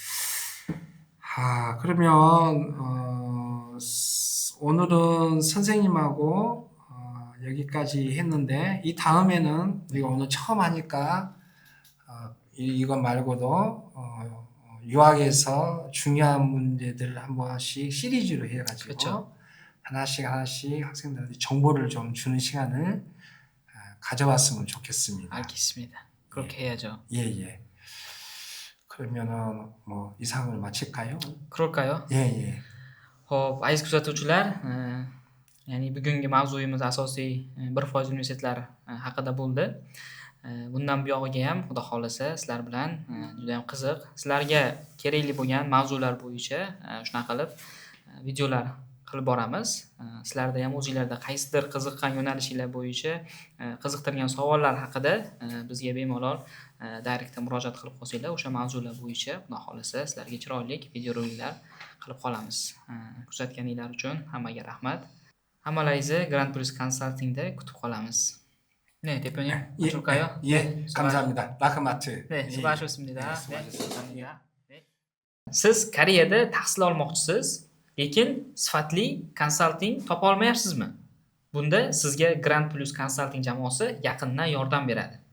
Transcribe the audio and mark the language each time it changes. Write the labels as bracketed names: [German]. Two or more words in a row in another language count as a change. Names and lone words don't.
[Korean] 그러면 오늘은 선생님하고 여기까지 했는데 이 다음에는 우리가 오늘 처음 하니까 이것 말고도 유학에서 중요한 문제들을 한 번씩 시리즈로 해가지고 그렇죠. 하나씩 학생들한테 정보를 좀 주는 시간을 가져봤으면 좋겠습니다. 알겠습니다. 그렇게 해야죠. 예. 그러면은 뭐 이상을 마칠까요? 그럴까요? 예. [Uzbek] Xo'p, aziz kuzatuvchilar, ya'ni bugungi mavzuyimiz asosiy bir foiz universitetlar haqida bo'ldi. Bundan buyog'iga ham xudo xohlasa sizlar bilan juda ham qiziq, sizlarga kerakli bo'lgan mavzular bo'yicha shunaqa qilib videolar qilib boramiz. Sizlarda ham o'zinglarda qaysidir qiziqqan yo'nalishinglar bo'yicha qiziqtirgan savollar haqida bizga bemalol direktda murojaat qilib qolsanglar, o'sha mavzular bo'yicha xudo xohlasa sizlarga chiroyli videoroliklar qilib qolamiz. Kuzatganinglar uchun hammaga rahmat. Hammalaringizni Grand Plus Consultingda kutib qolamiz. [Korean] 네, 대표님. 예, 맞을까요? 예, 감사합니다. 라크마트. 네, 수고하셨습니다. 네, 네, 수고하셨습니다. 감사합니다. 네. [Uzbek] Siz Koreyada tahsil olmoqchisiz, lekin sifatli konsalting topa olmayapsizmi? Bunda sizga Grand Plus Consulting jamoasi yaqindan yordam beradi.